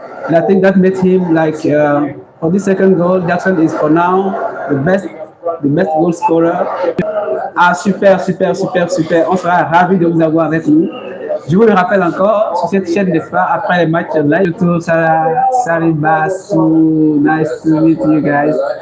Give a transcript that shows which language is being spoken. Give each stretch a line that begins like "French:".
English: And I think that made him like for this second goal, Jackson is for now the best goal scorer.
French: Ah super. On sera ravis de vous avoir avec nous. Je vous le rappelle encore sur cette chaîne des phares après les matchs live. Salut Bassou,
English: nice to meet you guys.